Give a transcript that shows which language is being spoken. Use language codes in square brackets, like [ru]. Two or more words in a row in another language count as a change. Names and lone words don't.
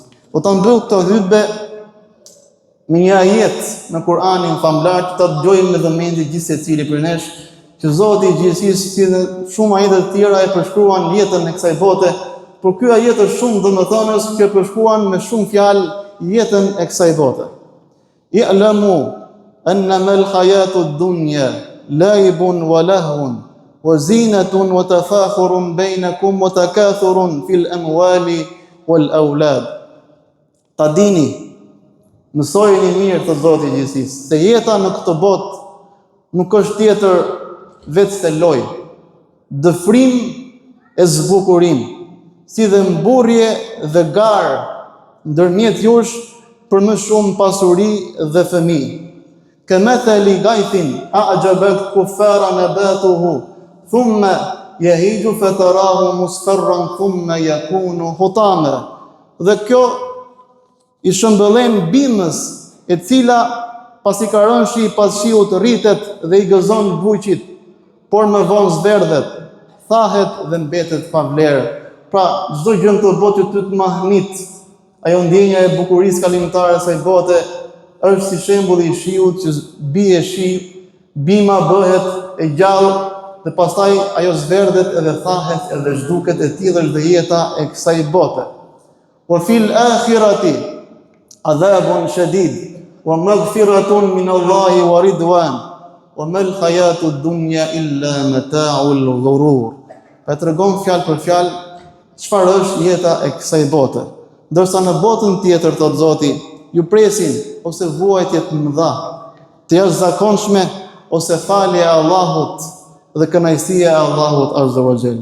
[sq] Po ta mbyll këtë hutbë me një ajet në Kur'anin famlar që ta dëgjojmë në vëmendje gjithë secili për nesh, që Zoti i gjithësisë si dhe shumë ajete të tjera e përshkruan jetën e kësaj bote, por ky ajet është shumë domethënës që përshkruan me shumë fjalë jetën e kësaj bote. [ar] اعلموا أنما الحياة الدنيا لعب ولهو وزينة وتفاخر بينكم وتكاثر في الأموال والأولاد. [sq] Ta dini, mësojeni mirë të Zoti i gjithësisë, se jeta në këtë botë nuk është tjetër vetë se lojë, dëfrim e zbukurim, si dhe mburrje dhe garë ndërmjet jush për më shumë pasuri dhe fëmijë. [ar] كمثل غيث أعجب الكفار نباته ثم يهيج فتراه مصفرا ثم يكون حطاما. [sq] Dhe kjo i shëmbëllen bimës e cila pasi ka rënë shi pas shiut rritet dhe i gëzon buqit, por më vonë zverdhet, thahet dhe mbetet pa vlerë. Pra, çdo gjë në këtë botë ty të mahnit, ajo ndjenja e bukurisë kalimtare së bote është si shembulli i shiut që bie shi, bima bëhet e gjallë dhe pastaj ajo zverdhet edhe thahet edhe zhduket, e tillë është dhe jeta e kësaj bote. [ar] وفي الآخرة عذاب شديد ومغفرة من الله ورضوان وما الحياة الدنيا إلا متاع الغرور. [sq] Pa tregon fjalë për fjalë çfarë është jeta e kësaj bote. Ndërsa në botën tjetër, thot Zoti, ju presin ose vuajtje të mëdha, të jashtëzakonshme ose falja e Allahut dhe kënaqësia e Allahut [ar] عز وجل.